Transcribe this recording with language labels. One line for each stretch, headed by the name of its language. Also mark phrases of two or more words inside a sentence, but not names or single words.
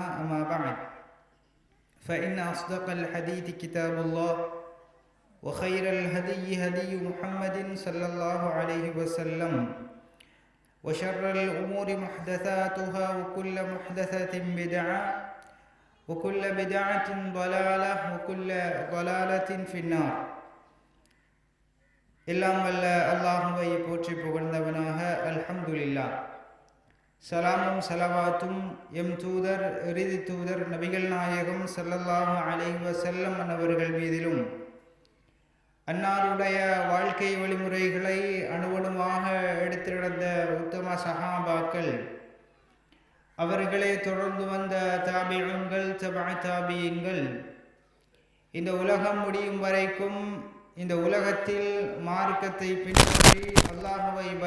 Arabic: أما بعد، فإن أصدق الحديث كتاب الله، وخير الهدي هدي محمد صلى الله عليه وسلم، وشر الأمور محدثاتها، وكل محدثة بدعة، وكل بدعة ضلالة، وكل ضلالة في النار.
Tamil: எல்லாம் வல்ல அல்லாஹுவை போற்றி புகழ்ந்தவனாக அல்ஹம்துலில்லாஹ். சலாமும் சலவாத்தும் எம் தூதர் இறுதி தூதர் நபிகள் நாயகம்
Arabic: صلى الله عليه وسلم
Tamil: அவர்கள் மீதிலும், அன்னாருடைய வாழ்க்கை வழிமுறைகளை அணுவணுமாக எடுத்து நடந்த உத்தம சஹாபாக்கள், அவர்களே தொடர்ந்து வந்த தாபிஊன்கள், தபஅ தாபியீன்கள், இந்த உலகம் முடியும் வரைக்கும் இந்த உலகத்தில் மார்க்கத்தை பின்பற்றி அல்லாஹ்வை